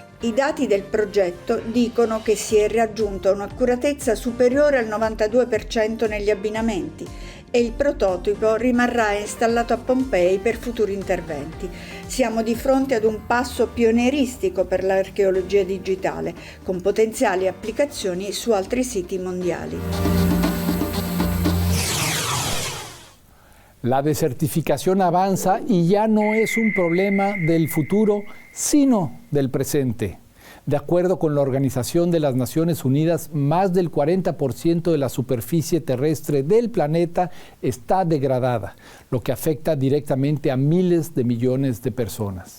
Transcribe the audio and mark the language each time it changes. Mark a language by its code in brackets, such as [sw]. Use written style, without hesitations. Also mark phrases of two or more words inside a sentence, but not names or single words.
[it] I dati del progetto dicono che si è raggiunta un'accuratezza superiore al 92% negli abbinamenti e il prototipo rimarrà installato a Pompei per futuri interventi. Siamo di fronte ad un passo pionieristico per l'archeologia digitale, con potenziali applicazioni su altri siti mondiali. [es] La desertificación avanza y ya no es un problema del futuro, sino del presente. De acuerdo con la Organización de las Naciones Unidas, más del 40% de la superficie terrestre del planeta está degradada, lo que afecta directamente a miles de millones de personas.